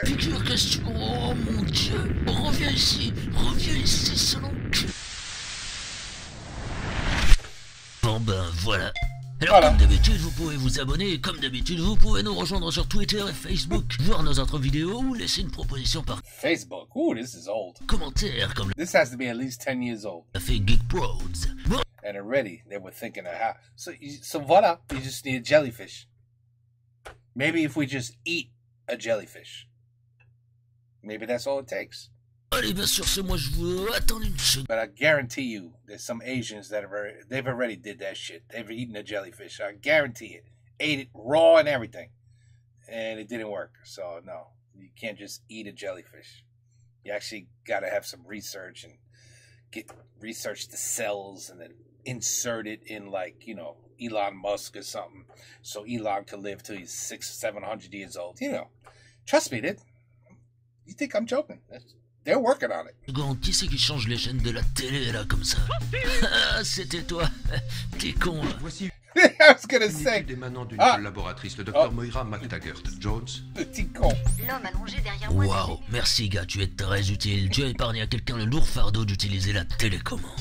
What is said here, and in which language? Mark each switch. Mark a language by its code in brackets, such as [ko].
[fr] Épicure, qu'est-ce que... Oh mon dieu. Reviens ici, selon que... Bon ben, voilà. Alors Voilà. comme d'habitude, vous pouvez vous abonner et comme d'habitude, vous pouvez nous rejoindre sur Twitter et Facebook, voir nos autres vidéos ou laisser une proposition par [en] Facebook. Ooh, this is old. [fr] commentaire comme [en] This has to be at least 10 years old. [fr] l'a fait Geek Prods. Bon, [en] And already they were thinking of how. So voila, you just need a jellyfish. Maybe if we just eat a jellyfish. Maybe that's all it takes. [fr] allez, bien sur ce, moi je vous... Attendez une seconde. [en] But I guarantee you, there's some Asians that they've already did that shit. They've eaten a jellyfish. I guarantee it. Ate it raw and everything. And it didn't work. So no, you can't just eat a jellyfish. You actually got to have some research and research the cells and then insert it in, like, you know, Elon Musk or something. So Elon could live till he's 600-700 years old. You know, trust me, you think I'm joking? They're working on it. [fr] Qui c'est qui change les chaînes de la télé là comme ça? Ah, c'était toi. T'es con là. Voici [en] I was gonna [fr] une [en] say, [fr] étude émanant d'une Ah. collaboratrice, le Oh. Dr Moira McTaggart Jones. petit con. L'homme allongé derrière moi. Waouh, merci gars, tu es très utile. Tu as épargné à quelqu'un le lourd fardeau d'utiliser la télécommande.